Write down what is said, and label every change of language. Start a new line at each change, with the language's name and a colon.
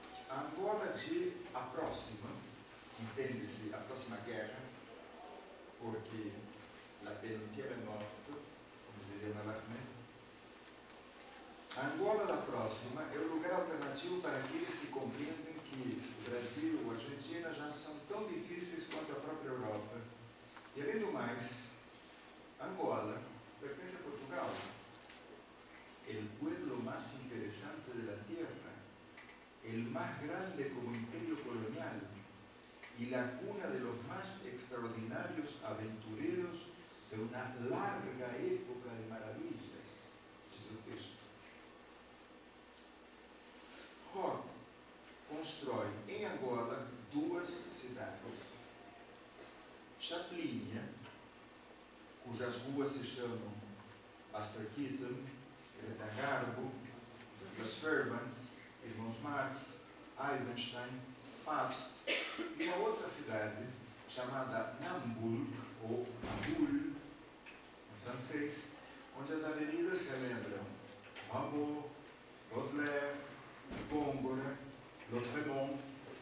Portuguese: A Angola a próxima, entende-se, a próxima guerra, porque la penúltima é morte, como diria Mallarmé. A Angola da próxima é o lugar alternativo para aqueles que compreendem que o Brasil ou a Argentina já são tão difíceis quanto a própria Europa. E além do mais, Angola pertence a Portugal,
Spanish: el pueblo más interesante de la tierra, el más grande como imperio colonial y la cuna de los más extraordinarios aventureros de una larga época de maravillas,
Portuguese: diz o texto. Rock constrói em Angola duas cidades. Chaplinia, cujas ruas se chamam Buster Keaton, Greta Garbo, Douglas Fairbanks, Irmãos Marx, Eisenstein, Pabst, e uma outra cidade chamada Nambour, ou Nambour, em francês, onde as avenidas relembram Rimbaud, Baudelaire, Góngora, Lautréamont.